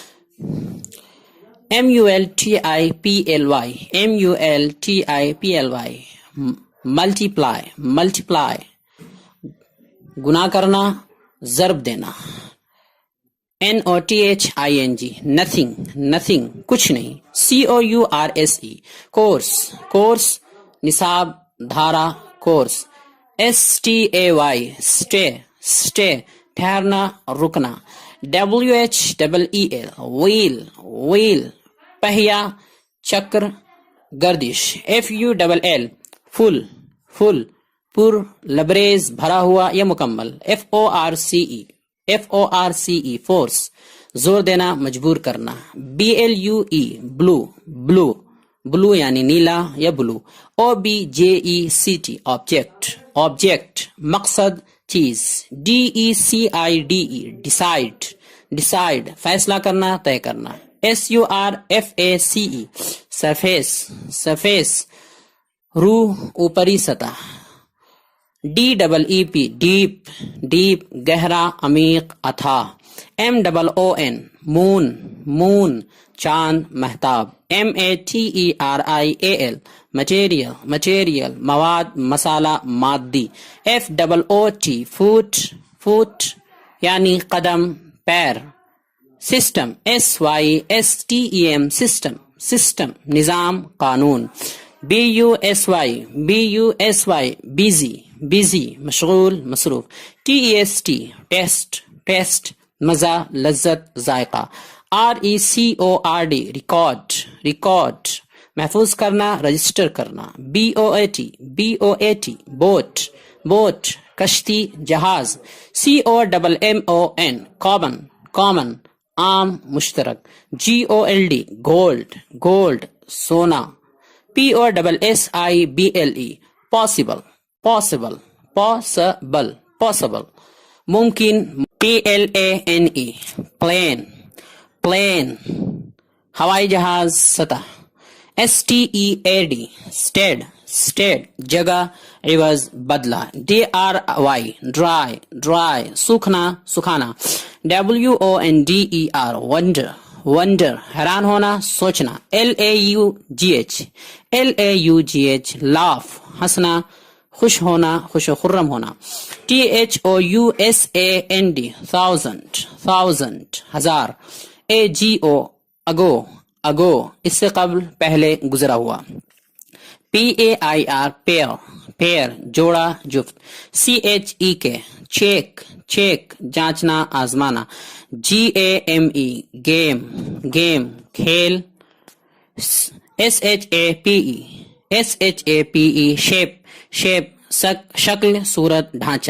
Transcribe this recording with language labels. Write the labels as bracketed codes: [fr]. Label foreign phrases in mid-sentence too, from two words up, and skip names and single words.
[en] MULTIPLY multiply, multiply [ur] گنا کرنا ضرب دینا. [en] NOTHING nothing, nothing [ur] کچھ نہیں. [en] COURSE course, course [ur] نصاب دھارا [en] course. STAY stay, stay [ur] ٹھہرنا رکنا. [en] WHEEL wheel, wheel [ur] پہیا چکر گردش. [en] FULL full, full [ur] پر لبریز بھرا ہوا یا مکمل. [en] FORCE force [ur] زور دینا مجبور کرنا. [en] BLUE blue, blue blue [ur] یعنی نیلا یا بلو. [en] OBJECT object, object [ur] مقصد چیز. [en] DECIDE decide, decide [ur] فیصلہ کرنا طے کرنا. [en] SURFACE surface, surface [ur] روح اوپری سطح. [en] DEEP deep, deep [ur] گہرا عمیق اتھاہ. [en] MOON moon, moon [ur] چاند مہتاب. [en] MATERIAL material, material [ur] مواد مسالہ مادی. [en] FOOT foot, foot [ur] یعنی قدم پیر. [en] system SYSTEM system, system [ur] نظام قانون. [en] BUSY busy, busy [ur] مشغول مصروف. [en] TEST test, test [ur] مزہ لذت ذائقہ. [en] RECORD record, record [ur] محفوظ کرنا رجسٹر کرنا. [en] BOAT boat, boat [ur] کشتی جہاز. [en] COMMON common, common [ur] عام مشترک. [en] GOLD gold, gold سونا. POSSIBLE possible, possible, possible, possible ممکن. PLANE plane, plane [ur] ہوائی جہاز سطح. [en] STEAD stead, stead [ur] جگہ عوض بدلہ. [en] DRY dry, dry [ur] سوکھنا سکھانا. [en] WONDER wonder, wonder [ur] حیران ہونا سوچنا. [en] LAUGH laugh [ur] ہنسنا خوش ہونا, خوش و خرم ہونا. [en] THOUSAND thousand ہزار. AGO ago [ur] اس سے قبل پہلے گزرا ہوا. [en] PAIR pair [ur] جوڑا جفت. [en] CHEK check [ur] جانچنا آزمانا. [en] GAME game کھیل. SHAPE shape [ur] شکل صورت ڈھانچہ.